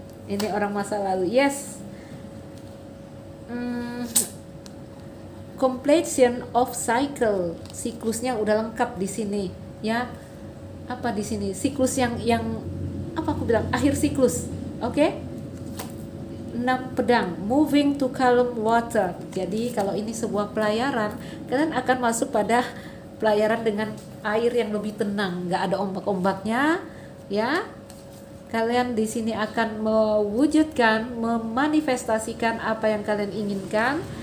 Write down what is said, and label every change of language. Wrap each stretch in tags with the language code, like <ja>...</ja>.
<id>Ini orang masa lalu. Yes.</id> <en>Completion of cycle.</en> <id>Siklusnya udah lengkap di sini ya. Apa di sini? Siklus yang apa aku bilang? Akhir siklus. Oke? 6 pedang,</id> <en>moving to calm water.</en> <id>Jadi kalau ini sebuah pelayaran, kalian akan masuk pada pelayaran dengan air yang lebih tenang, nggak ada ombak-ombaknya, ya. Kalian di sini akan mewujudkan, memanifestasikan apa yang kalian inginkan.</id>